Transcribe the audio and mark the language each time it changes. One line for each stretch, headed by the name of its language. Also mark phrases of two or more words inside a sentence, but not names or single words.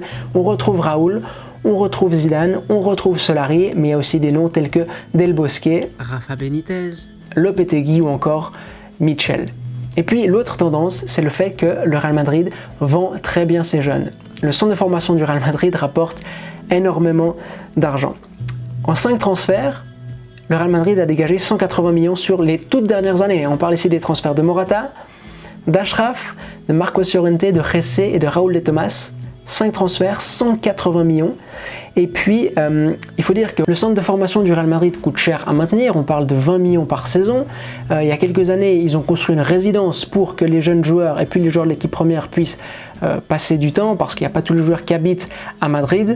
French: On retrouve Raúl, on retrouve Zidane, on retrouve Solari, mais il y a aussi des noms tels que Del Bosque, Rafa Benitez, Lopetegui ou encore Michel. Et puis l'autre tendance, c'est le fait que le Real Madrid vend très bien ses jeunes. Le centre de formation du Real Madrid rapporte énormément d'argent. En 5 transferts, le Real Madrid a dégagé 180 millions sur les toutes dernières années. On parle ici des transferts de Morata, d'Achraf, de Marcos Llorente, de Jesse et de Raúl de Tomás. 5 transferts, 180 millions. Et puis, il faut dire que le centre de formation du Real Madrid coûte cher à maintenir. On parle de 20 millions par saison. Il y a quelques années, ils ont construit une résidence pour que les jeunes joueurs et puis les joueurs de l'équipe première puissent passer du temps parce qu'il n'y a pas tous les joueurs qui habitent à Madrid.